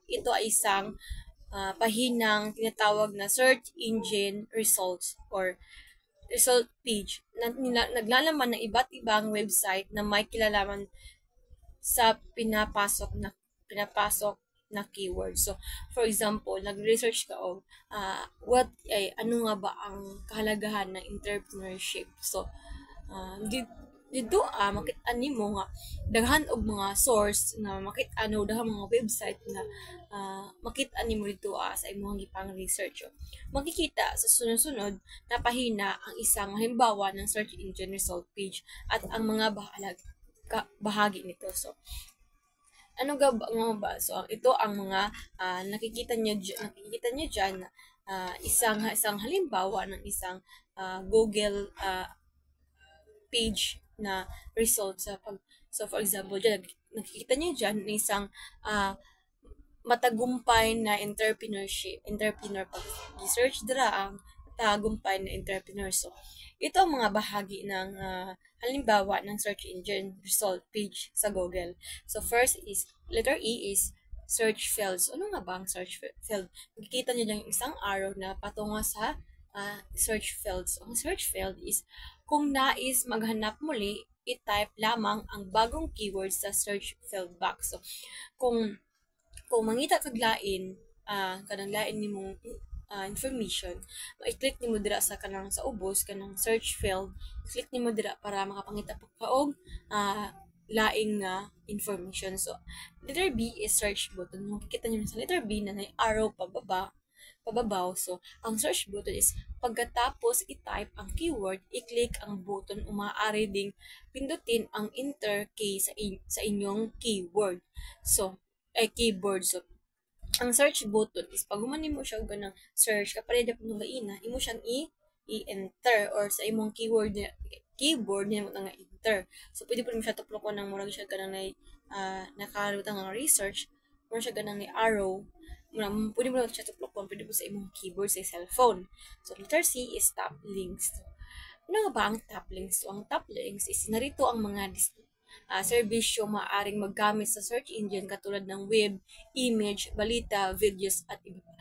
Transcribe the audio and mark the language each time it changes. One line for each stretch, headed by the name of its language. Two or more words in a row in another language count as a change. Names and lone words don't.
Filipino: Ito ay isang pahinang tinatawag na
English: search engine results or result page
Filipino: na naglalaman ng iba't ibang website na may kilalaman sa pinapasok na keyword. So,
English: for example,
Filipino: nag-research ka og ano nga ba ang kahalagahan ng entrepreneurship.
Cebuano: So, dito makit-an nimo nga daghan og mga source na makit-ano daghang mga website na makit-an nimo dito sa imong gipang research.
Filipino: Makikita sa sunod-sunod na pahina ang isang halimbawa ng
English: search engine result page
Filipino: at ang mga bahagi nito. So, ano ga ba nga ba? So, ito ang mga nakikita niyo diyan na isang halimbawa ng isang Google page na result sa
English: so for example
Filipino: dyan, nakikita niyo dyan na isang matagumpay na entrepreneur pag research dira ang tagumpay na entrepreneur. So ito ang mga bahagi ng halimbawa ng
English: search engine result page
Filipino: sa Google.
English: So first is letter E is search field.
Filipino: So ano nga ba ang
English: search field?
Filipino: Makikita niyo dyan yung isang arrow na patungo sa
English: search field.
Filipino: So ang
English: search field is
Filipino: kung nais maghanap muli, i-type lamang ang bagong keyword sa
English: search field box.
Cebuano: So, kung mangita kag lain, kanang lain nimong information, i-click nimo dira sa kanang sa ubos kanang
English: search field,
Cebuano: i-click nimo dira para makapangita pa og laing nga information.
English: So, letter B is search button.
Filipino: Makikita niyo sa
English: letter B
Filipino: na may arrow pababa pababaw. So, ang
English: search button is
Filipino: pagkatapos i-type ang keyword, i-click ang button o maaari ding pindutin ang
English: enter key
Filipino: sa inyong keyword.
Cebuano: So, keyboard. So, ang
English: search button is
Cebuano: pag humanin mo siya og ganang search kapag dapat mo gaina imo siyang i-enter or sa imong keyboard niya mo nga enter. So pwede po mo siya tuplokon ng murag siya ganang na nakalutang nga research, murag siya ganang ni arrow. Pwede mo lang siya tuplokon, pwede po sa imong keyboard sa cellphone.
English: So letter C is top links. Ano nga ba ang top links?
Filipino: So ang
English: top links is
Filipino: narito ang mga serbisyo maaaring maggamit sa search engine katulad ng web, image, balita, videos, at iba pa.